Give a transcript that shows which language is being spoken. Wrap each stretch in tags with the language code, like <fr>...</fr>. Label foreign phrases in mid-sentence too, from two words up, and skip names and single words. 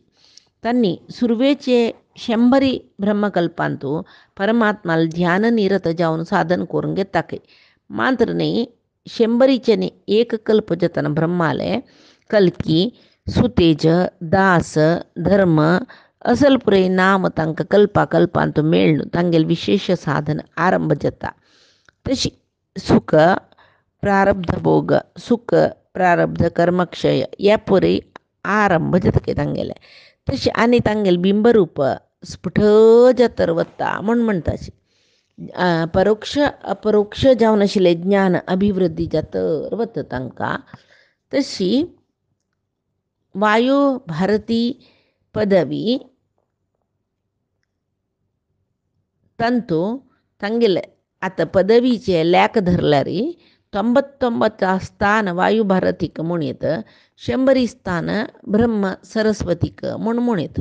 <kok>त्यांनी सुरवेचे 100 ब्रह्मकल्पांतू परमात्माल ध्यान निरत जावन साधन करून घेताके मात्र न्ही 100चे न्ही एक कल्प जतन ब्रह्माले कल्की सुतेज दास धर्म असल पुरे नाम तांकां कल्पांतू मेळ्ळ तांगेल विशेष साधन आरंभ जाता. तशी सुख प्रारब्ध भोग सुख प्रारब्ध कर्मक्षय ह्या पुरे आरंभ जाता तांगेले तशी आनी तांगेल बिंबरूप स्फुट जातर वता म्हणटाची. परोक्ष अपरोक्ष जावन आशिल्ले ज्ञान अभिवृद्धी जातर वता तांकां. तशी वायू भारती पदवी तंतू तांगेले आतां पदवीचे लेख धरल्यार 99 स्थान वायू भारतीक म्हूण येत 100 स्थान ब्रह्म सरस्वतीक म्हूण येत.</kok>